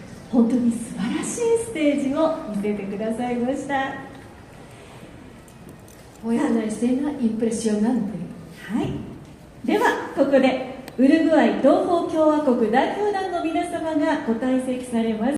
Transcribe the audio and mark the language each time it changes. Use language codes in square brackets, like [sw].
[ja] 本当に素晴らしいステージを見せてくださいました。 [es] Fue una escena impresionante. [ja] はい、ではここでウルグアイ東方共和国代表団の皆様がご退席されます。